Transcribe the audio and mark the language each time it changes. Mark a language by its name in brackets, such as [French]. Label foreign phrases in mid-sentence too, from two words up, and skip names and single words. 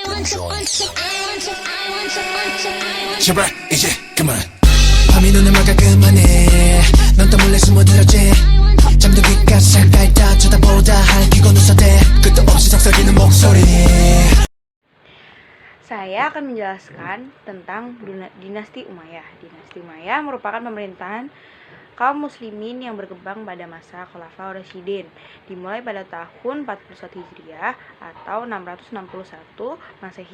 [Korean] 제발 이제 그만 밤이 눈을 막아 그만해 넌 또 몰래 숨어들었지 잠들기까지 잠깐 다 쳐다보다 할기고 눈썹대 끝도 없이 속삭이는 목소리. [Indonesian] Saya akan menjelaskan tentang dinasti Umayyah. Dinasti Umayyah merupakan pemerintahan kaum muslimin yang berkembang pada masa Khulafaur Rasyidin, dimulai pada tahun 41 Hijriah atau 661 Masehi.